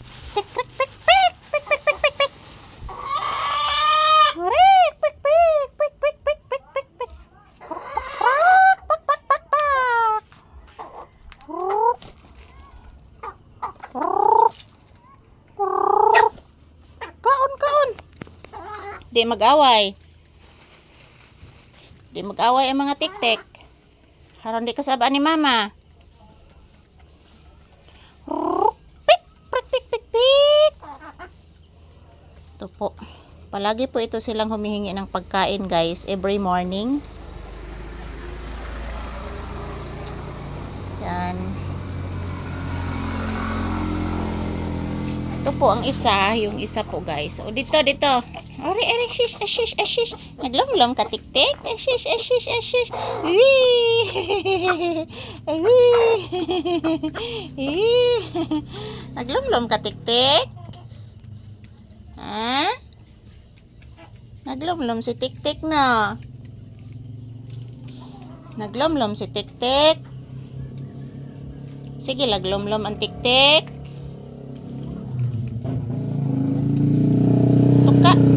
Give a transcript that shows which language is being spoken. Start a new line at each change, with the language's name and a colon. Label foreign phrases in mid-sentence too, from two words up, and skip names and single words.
Cebuano: Tik, tik, tik, tik, tik, tik, tik, tik, tik. Rik, pik, pik, pik, pik, pik, pik, pik, pik. Pak, pak, pak, pak, pak. Kaon, kaon. Di mag-away. Di mag-away ang mga tik-tik. Haron di kasabaan ni mama. Pik, pik, pik, pik, pik.
Filipino: Ito po. Palagi po ito silang humihingi ng pagkain, guys,
English: every morning.
Filipino: Yan. Ito po ang isa, yung isa po, guys. O dito, dito. Ori, ori, shish, ashish, ashish.
Cebuano: Naglomlom ka, tik-tik. Ashish, ashish, ashish. Wee! Wee! Naglomlom ka, tik-tik. Ha? Naglomlom si tik-tik, no? Naglomlom si tik-tik. Sige, laglomlom ang tik-tik. Tuka.